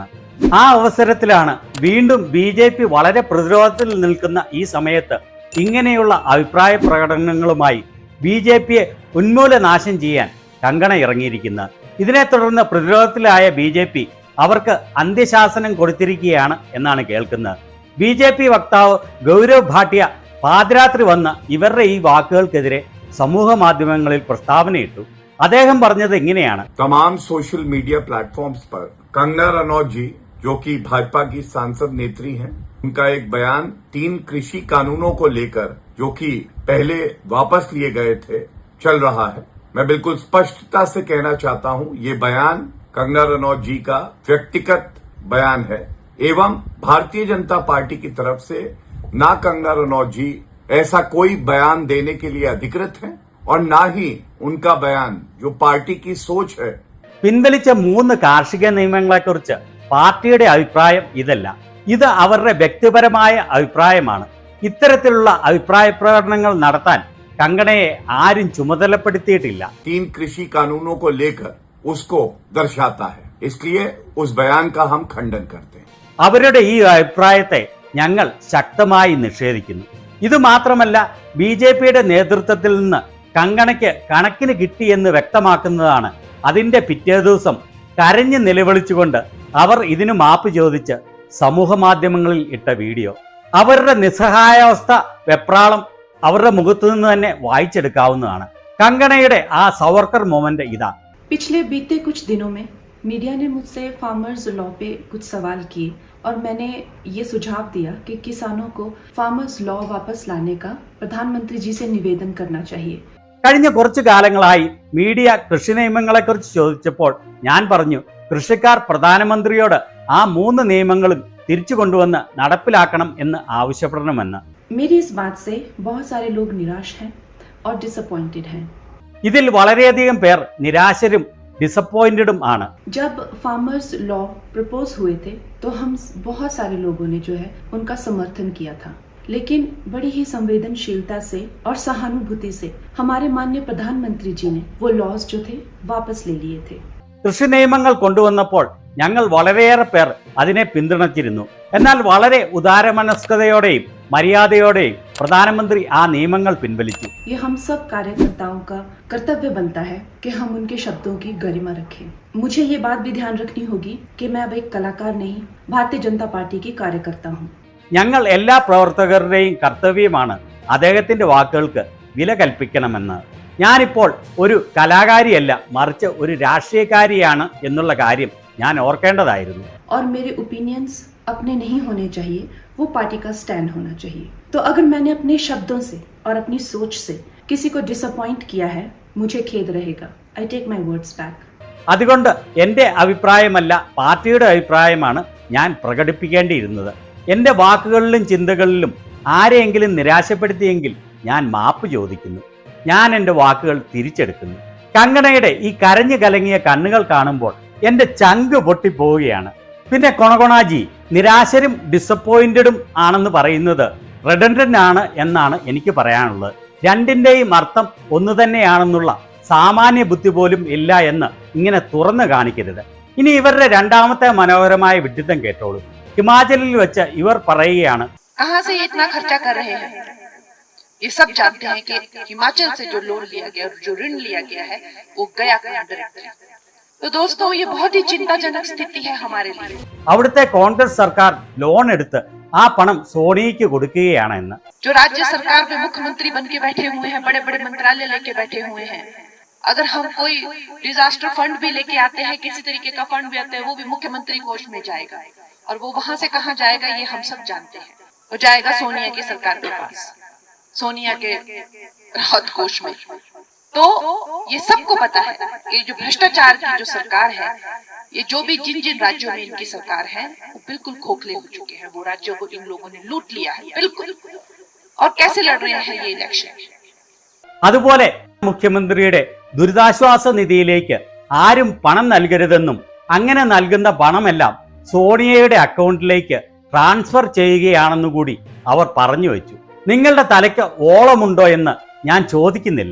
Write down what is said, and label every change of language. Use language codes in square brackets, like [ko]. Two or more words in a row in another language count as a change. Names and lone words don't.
[ml] ആ അവസരത്തിലാണ് വീണ്ടും BJP വളരെ പ്രതിരോധത്തിൽ നിൽക്കുന്ന ഈ സമയത്ത് ഇങ്ങനെയുള്ള അഭിപ്രായ പ്രകടനങ്ങളുമായി BJPയെ ഉന്മൂലനാശം ചെയ്യാൻ കങ്കണ ഇറങ്ങിയിരിക്കുന്നത്. ഇതിനെ തുടർന്ന് പ്രതിരോധത്തിലായ BJP അവർക്ക് അന്ത്യശാസനം കൊടുത്തിരിക്കുകയാണ് എന്നാണ് കേൾക്കുന്നത്. BJP വക്താവ് ഗൗരവ് ഭാട്ടിയ പാതിരാത്രി വന്ന് ഇവരുടെ ഈ വാക്കുകൾക്കെതിരെ സമൂഹ മാധ്യമങ്ങളിൽ പ്രസ്താവനയിട്ടു. അദ്ദേഹം പറഞ്ഞത് ഇങ്ങനെയാണ്: [hi] तमाम [en] social media platforms [hi] पर कंगना रनौत जी, जो कि भाजपा की सांसद नेत्री हैं, उनका एक बयान 3 कृषि कानूनों को लेकर, जो कि पहले वापस लिए गए थे, चल रहा है. मैं बिल्कुल स्पष्टता से कहना चाहता हूं, ये बयान कंगना रनौत जी का व्यक्तिगत बयान है एवं भारतीय जनता पार्टी की तरफ से ना कंगना रनौत जी ऐसा कोई बयान देने के लिए अधिकृत है और ना ही उनका बयान जो पार्टी की सोच है. [ml] പിൻവലിച്ച 3 കാർഷിക നിയമങ്ങളെക്കുറിച്ച് പാർട്ടിയുടെ അഭിപ്രായം ഇതല്ല. ഇത് അവരുടെ വ്യക്തിപരമായ അഭിപ്രായമാണ്. ഇത്തരത്തിലുള്ള അഭിപ്രായ പ്രകടനങ്ങൾ നടത്താൻ കങ്കണയെ ആരും ചുമതലപ്പെടുത്തിയിട്ടില്ല. [hi] 3 कृषि कानूनों को लेकर उसको दर्शाता है, इसलिए उस बयान का हम खंडन करते हैं. [ml] അവരുടെ ഈ അഭിപ്രായത്തെ ഞങ്ങൾ ശക്തമായി നിഷേധിക്കുന്നു. ഇത് മാത്രമല്ല, BJPയുടെ നേതൃത്വത്തിൽ നിന്ന് കങ്കണയ്ക്ക് കണക്കിന് കിട്ടിയെന്ന് വ്യക്തമാക്കുന്നതാണ് അതിന്റെ പിറ്റേ ദിവസം കരഞ്ഞ് നിലവിളിച്ചുകൊണ്ട് അവർ ഇതിനു മാപ്പ് ചോദിച്ച് സമൂഹ മാധ്യമങ്ങളിൽ ഇട്ട വീഡിയോ. അവരുടെ നിസ്സഹായാവസ്ഥ, വെപ്രാളം അവരുടെ മുഖത്തു നിന്ന് തന്നെ വായിച്ചെടുക്കാവുന്നതാണ്. കങ്കണയുടെ ആ സവർക്കർ മൊമെന്റ് ഇതാ. [hi] पिछले बीते कुछ दिनों में मीडिया ने मुझसे [en] farmers law [hi] पे कुछ सवाल किए और मैंने ये सुझाव दिया कि किसानों को [en] farmers law [hi] वापस लाने का प्रधानमंत्री जी से निवेदन करना चाहिए. [ml] കഴിഞ്ഞ കുറച്ചു കാലങ്ങളായി മീഡിയ കൃഷി നിയമങ്ങളെക്കുറിച്ച് ചോദിച്ചപ്പോൾ ഞാൻ പറഞ്ഞു, കൃഷിക്കാർ പ്രധാനമന്ത്രിയോട് ആ 3 നിയമങ്ങളും തിരിച്ചു കൊണ്ടുവന്ന് നടപ്പിലാക്കണം എന്ന് ആവശ്യപ്പെടണമെന്ന്. [hi] मेरी इस बात से बहुत सारे लोग निराश हैं और डिसअपॉइंटेड हैं. [ml] ഇതിൽ വളരെയധികം പേർ നിരാശരും ഡിസപ്പോയിന്റഡും ആണ്. [hi] जब [en] farmers law [hi] प्रपोज हुए थे तो हम बहुत सारे लोगों ने जो है उनका समर्थन किया था, लेकिन बड़ी ही संवेदनशीलता से और सहानुभूति से हमारे माननीय प्रधानमंत्री जी ने वो लॉज जो थे वापस ले लिए थे. [ml] കൃഷി നിയമങ്ങൾ കൊണ്ടുവന്നപ്പോൾ ഞങ്ങൾ വളരെയേറെ പേർ അതിനെ പിന്തുണച്ചിരുന്നു. എന്നാൽ വളരെ ഉദാരമനസ്കതയോടെയും മര്യാദയോടെയും പ്രധാനമന്ത്രി ആ നിയമങ്ങൾ പിൻവലിച്ചു. [hi] ये हम सब कार्यकर्ताओं का कर्तव्य बनता है कि हम उनके शब्दों की गरिमा रखें. मुझे ये बात भी ध्यान रखनी होगी कि मैं अब एक कलाकार नहीं, भारतीय जनता पार्टी की कार्यकर्ता हूँ. [ml] ഞങ്ങൾ എല്ലാ പ്രവർത്തകരുടെയും കർത്തവ്യമാണ് അദ്ദേഹത്തിന്റെ വാക്കുകൾക്ക് വില കൽപ്പിക്കണമെന്ന്. ഞാനിപ്പോൾ ഒരു കലാകാരിയല്ല, മറിച്ച് ഒരു രാഷ്ട്രീയക്കാരിയാണ് എന്നുള്ള കാര്യം ഞാൻ ഓർക്കേണ്ടതായിരുന്നു. [hi] और मेरे ओपिनियंस अपने नहीं होने चाहिए, वो पार्टी का स्टैंड होना चाहिए. तो अगर मैंने अपने शब्दों से और अपनी सोच से किसी को डिसअपॉइंट किया है, मुझे खेद रहेगा. [en] I take my words back. [ml] അതുകൊണ്ട് എൻ്റെ അഭിപ്രായമല്ല, പാർട്ടിയുടെ അഭിപ്രായമാണ് ഞാൻ പ്രകടിപ്പിക്കേണ്ടിയിരുന്നത്. എൻ്റെ വാക്കുകളിലും ചിന്തകളിലും ആരെയെങ്കിലും നിരാശപ്പെടുത്തിയെങ്കിൽ ഞാൻ മാപ്പ് ചോദിക്കുന്നു. ഞാൻ എൻ്റെ വാക്കുകൾ തിരിച്ചെടുക്കുന്നു. കങ്കണയുടെ ഈ കരഞ്ഞു കലങ്ങിയ കണ്ണുകൾ കാണുമ്പോൾ എൻ്റെ ചങ്ക് പൊട്ടിപ്പോവുകയാണ്. പിന്നെ കൊണകൊണാജി നിരാശരും ഡിസപ്പോയിന്റഡും ആണെന്ന് പറയുന്നത് റിഡൻഡന്റ് ആണ് എന്നാണ് എനിക്ക് പറയാനുള്ളത്. രണ്ടിൻ്റെയും അർത്ഥം ഒന്നു തന്നെയാണെന്നുള്ള സാമാന്യ ബുദ്ധി പോലും ഇല്ല എന്ന് ഇങ്ങനെ തുറന്നു കാണിക്കരുത്. ഇനി ഇവരുടെ രണ്ടാമത്തെ മനോഹരമായ വിഡ്ഢിത്തം കേട്ടോളൂ. ഹിമാചലിൽ വെച്ച് ഇവർ പറയുകയാണ്, [hi] कहाँ से ये इतना खर्चा कर रहे हैं? ये सब जानते हैं कि हिमाचल से जो लोन लिया गया, जो ऋण लिया गया है, वो गया कहाँ डायरेक्टली. तो दोस्तों, ये बहुत ही चिंताजनक स्थिति है हमारे लिए. [ml] അവിടുത്തെ കോൺഗ്രസ് സർക്കാർ ലോൺ എടുത്ത് ആ പണം സോണിയയ്ക്ക് കൊടുക്കുകയാണ് എന്ന്. [hi] जो राज्य सरकार में मुख्यमंत्री बन के बैठे हुए हैं, बड़े बड़े मंत्रालय लेके बैठे हुए हैं, अगर हम कोई [en] disaster fund [hi] भी लेके आते हैं, किसी तरीके का फंड भी आता है, वो भी मुख्यमंत्री कोष में जाएगा. और वो वहां से कहाँ जाएगा ये हम सब जानते हैं. वो जाएगा सोनिया की सरकार के पास, सोनिया के राहत कोष में. तो ये सबको पता है कि जो भ्रष्टाचार की जो सरकार है, ये जो भी जिन जिन राज्यों में इनकी सरकार है, वो बिल्कुल खोखले हो चुके हैं. वो राज्यों को इन लोगों ने लूट लिया है बिल्कुल. और कैसे लड़ रहे हैं ये इलेक्शन. [ml] അതുപോലെ മുഖ്യമന്ത്രിയുടെ ദുരിതാശ്വാസ നിധിയിലേക്ക് ആരും പണം നൽകരുതെന്നും അങ്ങനെ നൽകുന്ന പണമെല്ലാം സോണിയയുടെ അക്കൗണ്ടിലേക്ക് ട്രാൻസ്ഫർ ചെയ്യുകയാണെന്നുകൂടി അവർ പറഞ്ഞു വെച്ചു. നിങ്ങളുടെ തലയ്ക്ക് ഓളമുണ്ടോ എന്ന് ഞാൻ ചോദിക്കുന്നില്ല.